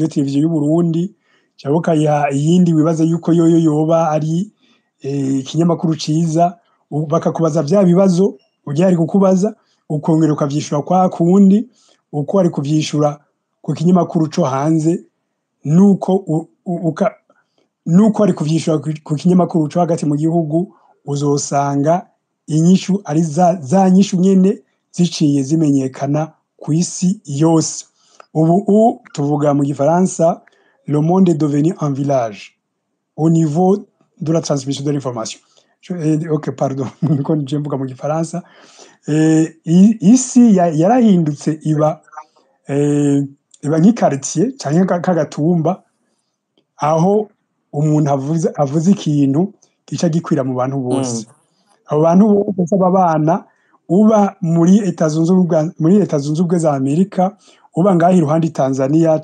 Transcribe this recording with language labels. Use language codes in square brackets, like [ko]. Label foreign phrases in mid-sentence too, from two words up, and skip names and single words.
[rn] televiziyo y'u Burundi cyangwa kayiha iyindi wibaza yuko yoyo yoba ari ikinyamakuru ciza bakakubaza vya bibazo ujya ari kukubaza ukongera ukavyishura kwa kundi uko ari kuvyishura ku kinyamakuru co hanze nuko ari kuvyishura ku kinyamakuru co hagati mu gihugu uzosanga inyishu ari za nyishu nyene ziciye zimenyekana ku isi yose. Ubu tuvuga mu gifaransa [fr] le monde est devenu un village au niveau de la transmission de l'information. Ok, pardon, [rn] niko nje mvuga mu gifaransa. Isi yarahindutse iba nk'ikartier canke kagatumba aho umuntu avuze ikintu gica gikwira mu bantu bose. Abo bantu bose babana uba muri Leta Zunze Ubumwe za Amerika, uba ngaha iruhande Tanzania